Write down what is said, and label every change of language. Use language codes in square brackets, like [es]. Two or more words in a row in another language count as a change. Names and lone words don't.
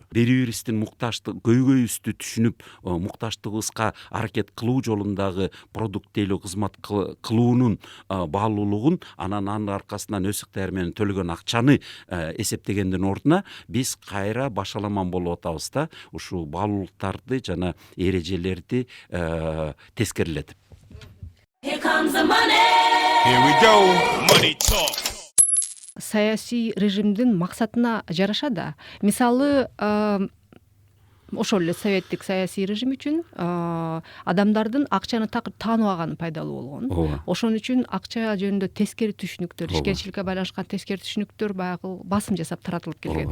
[ky] Бири-бирибиздин муктаждык көйгөйүбүздү түшүнүп, муктаждыгыбызга аракет кылуу жолундагы продукт тейлөө кызмат кылуунун баалуулугун, анан анын аркасынан өз ыктыяры менен төлөгөн акчаны эсептегендин ордуна биз кайра башаламан болуп атабыз да, ушул баалуулуктарды жана эрежелерди тескерилетип. [en] Here comes the money. Here we go. Money talk. [ky] Саясий режимдин максатына жараша да. Мисалы, ошол эле советтик саясий режим үчүн адамдардын акчаны тааныбаганы пайдалуу болгон. Ошон үчүн акча жөнүндө тескери түшүнүктөр, ишкерчиликке байланышкан тескери түшүнүктөр баягы басым жасап таратылып келген.